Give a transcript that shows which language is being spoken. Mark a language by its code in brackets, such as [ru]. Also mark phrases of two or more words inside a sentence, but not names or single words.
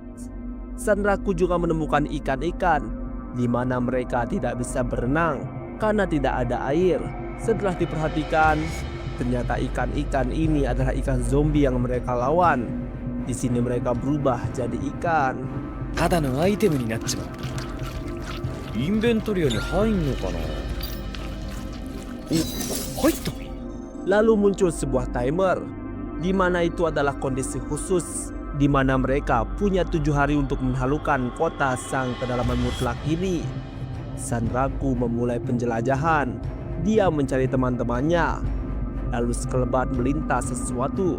[id] Sanraku juga menemukan ikan-ikan di mana mereka tidak bisa berenang karena tidak ada air. Setelah diperhatikan, ternyata ikan-ikan ini adalah ikan zombie yang mereka lawan. Di sini mereka berubah jadi ikan. [ja] ただのアイテムになっちまう。インベントリアに入んのかな。お、入った。 [id] Lalu muncul sebuah timer, di mana itu adalah kondisi khusus, di mana mereka punya 7 hari untuk menaklukkan kota sang kedalaman mutlak ini. Sanraku memulai penjelajahan. Dia mencari teman-temannya. Lalu sekelebat melintas sesuatu.